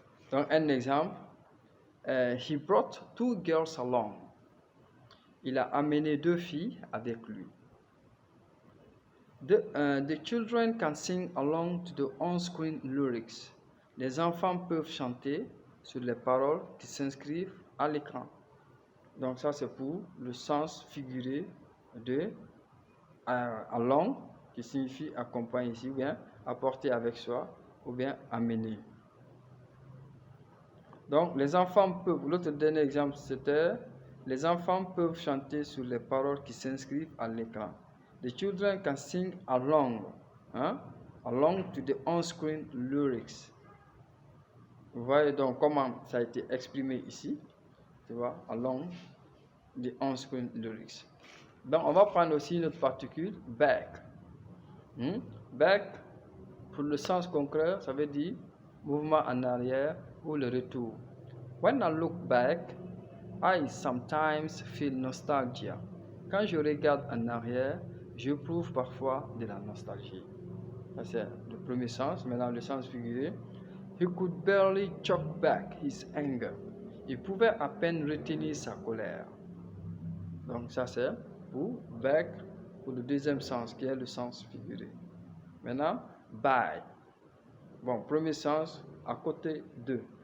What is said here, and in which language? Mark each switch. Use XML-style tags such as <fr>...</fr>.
<fr>Donc un exemple,</fr> <en>he brought 2 girls along.</en> <fr>Il a amené 2 filles avec lui.</fr> <en>The children can sing along to the on-screen lyrics.</en> <fr>Les enfants peuvent chanter sur les paroles qui s'inscrivent à l'écran. Donc ça c'est pour le sens figuré de along, qui signifie accompagner ici, ou bien apporter avec soi, ou bien amener. Donc les enfants peuvent, l'autre dernier exemple c'était, les enfants peuvent chanter sur les paroles qui s'inscrivent à l'écran.</fr> <en>The children can sing along, along to the on-screen lyrics.</en> <fr>Vous voyez donc comment ça a été exprimé ici, tu vois,</fr> <en>along the on-screen lyrics.</en> <fr>Donc on va prendre aussi notre particule back. Back, pour le sens concret, ça veut dire mouvement en arrière ou le retour.</fr> <en>When I look back, I sometimes feel nostalgia.</en> <fr>Quand je regarde en arrière, j'éprouve parfois de la nostalgie. Ça c'est le premier sens. Maintenant le sens figuré.</fr> <en>He could barely choke back his anger.</en> <fr>Il pouvait à peine retenir sa colère. Donc ça c'est pour back, pour le deuxième sens qui est le sens figuré. Maintenant, by. Bon, premier sens, à côté de.</fr>